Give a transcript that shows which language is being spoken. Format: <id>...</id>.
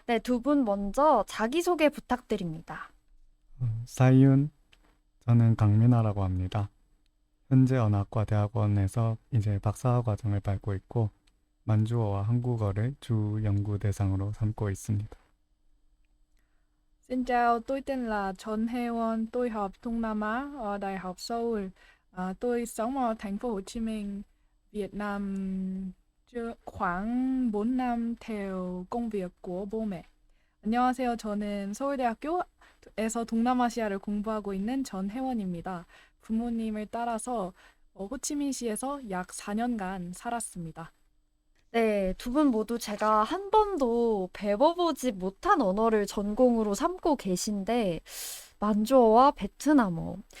<ko>네, 두 분 먼저 자기소개 부탁드립니다. 사이윤, 저는 강민아라고 합니다. 현재 언어학과 대학원에서 이제 박사 과정을 밟고 있고 만주어와 한국어를 주 연구 대상으로 삼고 있습니다.</ko> <vi>Xin chào, tôi tên là Trần Hê-won, tôi học Đông Nam Á ở Đại học Seoul. Tôi sống ở thành phố Hồ Chí Minh, Việt Nam khoảng 4 năm theo công việc của bố mẹ.</vi> <ko>안녕하세요. 저는 서울대학교에서 동남아시아를 공부하고 있는 전혜원입니다. 부모님을 따라서 호치민시에서 약 4년간 살았습니다. 네, 두 분 모두 제가 한 번도 배워보지 못한 언어를 전공으로 삼고 계신데 만주어와 베트남어.</ko>